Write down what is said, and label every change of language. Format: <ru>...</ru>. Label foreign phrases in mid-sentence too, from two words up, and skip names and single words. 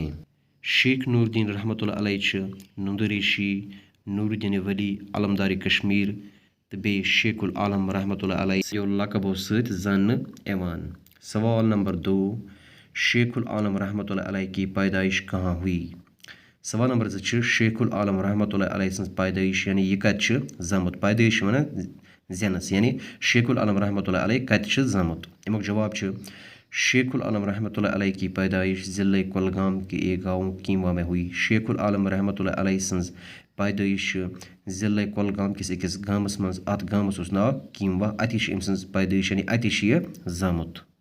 <ks>शेख नूरुद्दीन रहमतुल्लाह अलैह नंदरेशी, नूरुद्दीन वली, अलमदारी कश्मीर तो बे शेखुल आलम रहमतुल्लाह अलैह यो लकबो सत जानना एवान।</ks> <hi>सवाल नंबर 2, शेखुल आलम रहमतुल्लाह अलैह की पैदाइश कहाँ हुई?</hi> <ks>सवाल नंबर 2 शेखुल आलम रहमतुल्लाह अलैह सन्स पैदाइश यानी यह कत जमुत। पैदाइश वन ज़ेनस यानी शेखुल आलम रहमतुल्लाह अलैह कत जमुत। अमुक जवाब</ks> <hi>शेखुल आलम रहमतुल्लाह अलैह की पैदाइश ज़िले कुलगाम के एक गाँव कीमवा में हुई।</hi> <ks>शेखुल आलम रहमतुल्लाह अलैह सन्स पैदाइश ज़िले कुलगाम किस अकिस गामस मज। अत गामस उस नाव कीमवा। अति अम सन्स पैदाइश यानी अति यह जमुत।</ks>